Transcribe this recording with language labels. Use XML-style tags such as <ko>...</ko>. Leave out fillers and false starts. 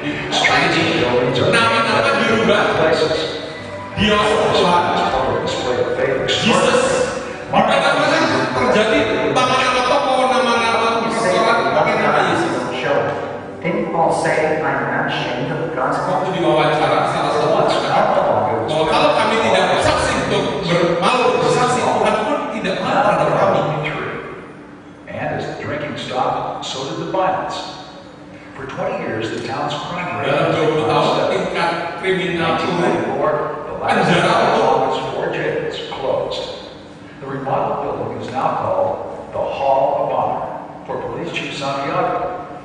<en>Streets and buildings are</en> <id>nama-nama dirubah.</id> <en>places.</en> <id>Dia Tuhan, Jesus, di mana-mana terjadi nama-nama tokoh, nama-nama restoran pakai nama Yesus.</id> <en>Didn't Paul say, I'm not ashamed of the gospel?</en> <id>Waktu diwawancara salah satu berkata bahwa kalau kami tidak bersaksi untuk malu bersaksi, Tuhan pun tidak malu terhadap kami.</id> <en>And as the drinking stopped, so did the violence. For 20 years, the town's crime rate</en> <id>Dalam 20 tahun tingkat kriminal turun. Penjara</id> <en>Almolaga's 4 jails closed. The remodeled building is now called the Hall of Honor for Police Chief Santiago.</en>